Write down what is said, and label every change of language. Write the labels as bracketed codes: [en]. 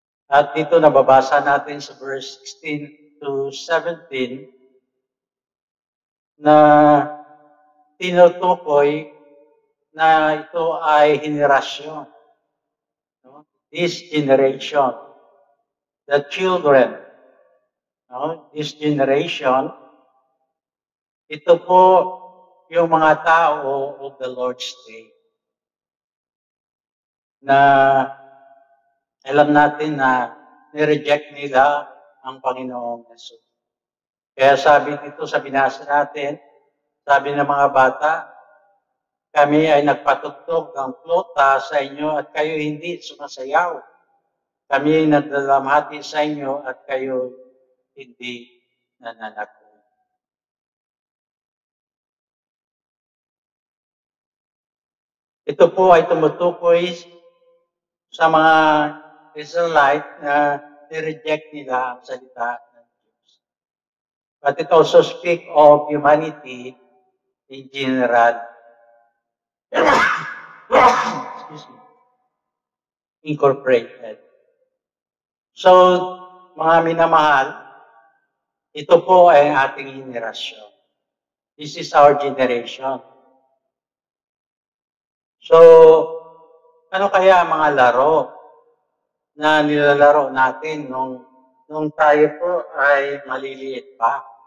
[tl] At dito nababasa natin sa verse 16 to 17 na tinutukoy na ito ay henerasyon. No? [en] This generation, the children, no? This generation, [tl] ito po yung mga tao [en] of the Lord's Day [tl] na alam natin na nireject nila ang Panginoong Jesus. Kaya sabi dito sa binasa natin, sabi ng mga bata, kami ay nagpatugtog ng flota sa inyo at kayo hindi sumasayaw. Kami ay nagdalamhati sa inyo at kayo hindi nananakot. Ito po ay tumutukoy sa mga Israelite na nireject nila ang salita ng Diyos. [en] But it also speaks of humanity in general. Excuse me. Incorporated. [tl] So, mga minamahal, ito po ay ating henerasyon. [en] This is our generation. [tl] So, ano kaya ang mga laro na nilalaro natin nung tayo po ay maliliit pa?